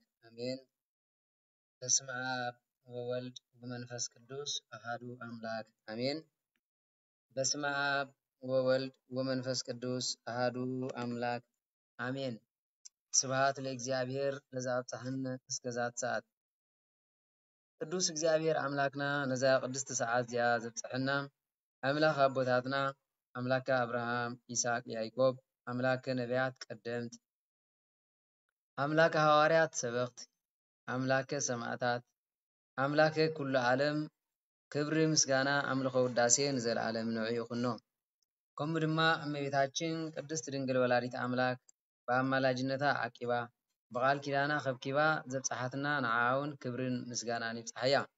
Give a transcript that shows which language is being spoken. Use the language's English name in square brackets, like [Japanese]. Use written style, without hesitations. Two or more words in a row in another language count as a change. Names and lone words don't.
[Geez] አሜን። በስመ አብ ወወልድ ወመንፈስ ቅዱስ አሐዱ አምላክ አሜን። በስመ አብ ወወልድ ወመንፈስ ቅዱስ አሐዱ አምላክ አሜን። ስብሐት ለእግዚአብሔር ለዘአብጽሐነ እስከዛት ሰዓት። [Tigrinya] ቅዱስ እግዚአብሔር አምላክና ነዛ ቅድስት ሰዓት እዚኣ ዘብጽሐና አምላክ አቦታትና [Geez] አምላከ አብርሃም ይስሐቅ ያዕቆብ አምላከ ነቢያት ቀደምት አምላከ ሐዋርያት ሰበኽት አምላከ ሰማዕታት አምላከ ኩሉ ዓለም [Tigrinya] ክብሪ ምስጋና አምልኾ ውዳሴ ንዘለዓለም ንዑ ይኹኖ። ከምኡ ድማ እመቤታችን ቅድስት ድንግል ወላዲት አምላክ በአማላጅነታ ዓቂባ በቃል ኪዳና ከብኪባ ዘብጽሐትና ንዓውን ክብርን ምስጋናን ይብጽሐያ።